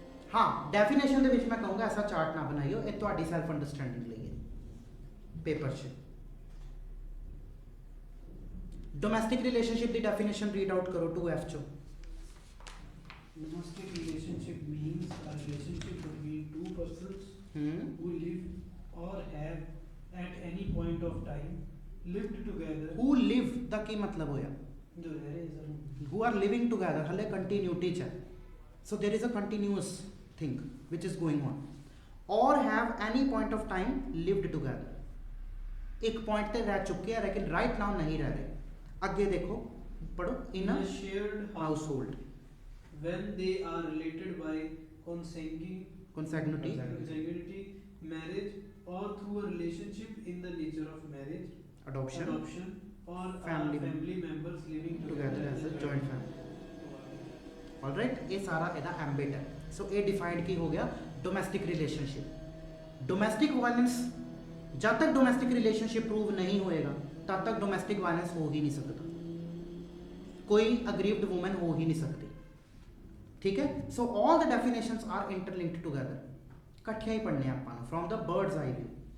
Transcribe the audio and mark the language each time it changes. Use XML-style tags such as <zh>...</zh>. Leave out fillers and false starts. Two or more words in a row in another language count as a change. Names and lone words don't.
<pa>हाँ डेफिनेशन ਦੇ ਵਿੱਚ ਮੈਂ ਕਹੂੰਗਾ ਐਸਾ ਚਾਰਟ ਨਾ ਬਣਾਈਓ, ਇਹ ਤੁਹਾਡੀ</pa> <en>self understanding</en> <pa>ਲਈ ਹੈ ਪੇਪਰ 'ਚ।</pa> <en>domestic relationship</en> <pa>ਦੀ ਡੈਫੀਨੇਸ਼ਨ</pa> <en>read out</en> <pa>ਕਰੋ 2F 'ਚੋਂ।</pa> <en>Domestic relationship means a relationship between two persons who live or have at any point of time lived together. who live</en> <pa>ਦਾ ਕੀ ਮਤਲਬ ਹੋਇਆ?</pa> <hi>जो रह रहे हैं सर,</hi> <en>who are living together,</en> <pa>ਹਲੇ ਕੰਟੀਨਿਊਟੀ 'ਚ ਹੈ,</pa> <en>so there is a continuous thing which is going on, or have any point of time lived together,</en> <pa>ਇੱਕ ਪੁਆਇੰਟ ਤੇ ਰਹਿ ਚੁੱਕੇ ਆ ਲੇਕਿਨ</pa> <en>right now</en> <pa>ਨਹੀਂ ਰਹਿ ਰਹੇ। ਅੱਗੇ ਦੇਖੋ ਪੜੋ,</pa> <en>in a shared household, when they are related by consanguinity, consanguinity, marriage, or through a relationship in the nature of marriage, adoption, or family family members living together as a joint family। alright,</en> <pa>ਇਹ ਸਾਰਾ ਇਹਦਾ ambit ਹੈ। ਸੋ ਇਹ ਡਿਫਾਈਨਡ ਕੀ ਹੋ ਗਿਆ?</pa> <en>domestic relationship. domestic violence,</en> <pa>ਜਦ ਤੱਕ</pa> <en>domestic relationship</en> <pa>ਪ੍ਰੂਵ ਨਹੀਂ ਹੋਏਗਾ ਤਦ ਤੱਕ</pa> <en>domestic violence</en> <pa>ਹੋ ਹੀ ਨਹੀਂ ਸਕਦਾ, ਕੋਈ</pa> <en>aggrieved woman</en> <pa>ਹੋ ਹੀ ਨਹੀਂ ਸਕਦੀ। ਠੀਕ ਹੈ,</pa> <en>so all the definitions are interlinked together,</en> <pa>ਇਕੱਠੀਆਂ ਹੀ ਪੜ੍ਹਨੇ ਆਪਾਂ ਨੂੰ</pa> <en>from the bird's eye view.</en>